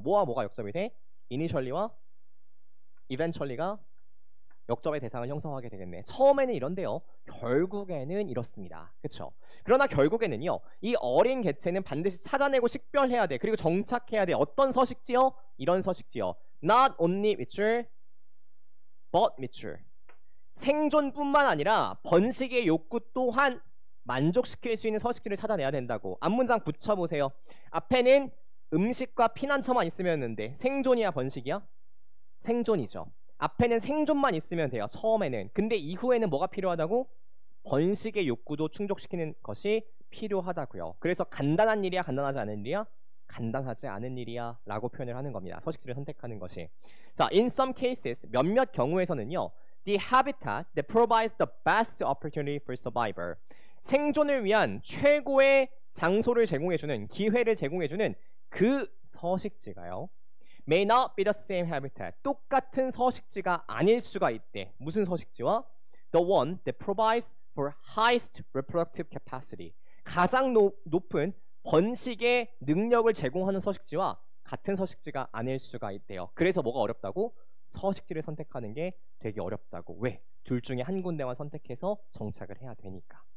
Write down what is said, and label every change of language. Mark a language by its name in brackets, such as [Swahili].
[Korean] 뭐와 뭐가 역접이 돼? initially와 eventually가 역접의 대상을 형성하게 되겠네. 처음에는 이런데요. 결국에는 이렇습니다. 그렇죠? 그러나 결국에는요. 이 어린 개체는 반드시 찾아내고 식별해야 돼. 그리고 정착해야 돼. 어떤 서식지요? 이런 서식지요. [English] Not only mature, but mature. [Korean] 생존뿐만 아니라 번식의 욕구 또한 만족시킬 수 있는 서식지를 찾아내야 된다고. 앞문장 붙여보세요. 앞에는 음식과 피난처만 있으면는데 생존이야 번식이야? 생존이죠. 앞에는 생존만 있으면 돼요. 처음에는. 근데 이후에는 뭐가 필요하다고? 번식의 욕구도 충족시키는 것이 필요하다고요. 그래서 간단한 일이야? 간단하지 않은 일이야? 간단하지 않은 일이야 라고 표현을 하는 겁니다. 서식지를 선택하는 것이. 자, [English] in some cases [Korean] 몇몇 경우에서는요. [English] The habitat that provides the best opportunity for survival. [Korean] 생존을 위한 최고의 장소를 제공해주는, 기회를 제공해주는 그 서식지가요. [English] May not be the same habitat. [Korean] 똑같은 서식지가 아닐 수가 있대. 무슨 서식지와? [English] The one that provides for highest reproductive capacity. [Korean] 가장 높은 번식의 능력을 제공하는 서식지와 같은 서식지가 아닐 수가 있대요. 그래서 뭐가 어렵다고? 서식지를 선택하는 게 되게 어렵다고. 왜? 둘 중에 한 군데만 선택해서 정착을 해야 되니까.